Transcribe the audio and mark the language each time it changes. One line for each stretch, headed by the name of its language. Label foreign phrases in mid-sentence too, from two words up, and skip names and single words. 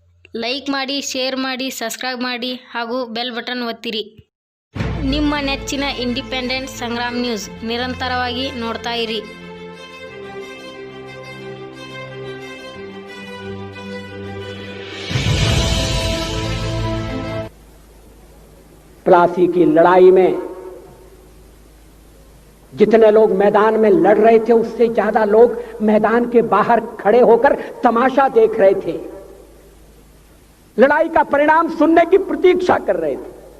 Kannada: ಲೈಕ್ ಮಾಡಿ, ಶೇರ್ ಮಾಡಿ, ಸಬ್ಸ್ಕ್ರೈಬ್ ಮಾಡಿ ಹಾಗೂ
English: bell button
Kannada: ಒತ್ತಿರಿ. ನಿಮ್ಮ ನೆಚ್ಚಿನ ಇಂಡಿಪೆಂಡೆಂಟ್ ಸಂಗ್ರಾಮ್ ನ್ಯೂಸ್ ನಿರಂತರವಾಗಿ ನೋಡ್ತಾ ಇರಿ.
Hindi: प्लासी की लड़ाई में जितने लोग मैदान में लड़ रहे थे उससे ज्यादा लोग मैदान के बाहर खड़े होकर तमाशा देख रहे थे, लड़ाई का परिणाम सुनने की प्रतीक्षा कर रहे थे.